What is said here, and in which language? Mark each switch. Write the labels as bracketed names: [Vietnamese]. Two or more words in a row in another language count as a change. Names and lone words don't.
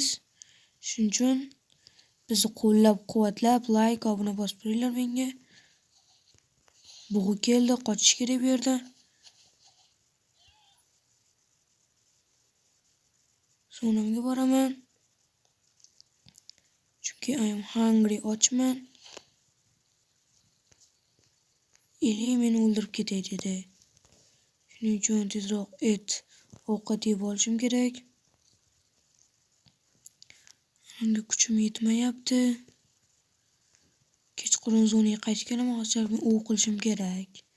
[Uzbek] Shuning uchun bizni qo'llab-quvvatlab, like, obuna bosib turinglar menga. Bug'i keldi, qochish kerak bu yerdan. Zonamga boraman. [English] Chunki I am hungry, [Uzbek] ochman. Ili meni o'ldirib ketay dedi. Shuning uchun tezroq ovqat yeb olishim kerak. Unga kuchim yetmayapti. Kechqurun zonaga qaytib kelaman, hozir men o'q qilishim kerak.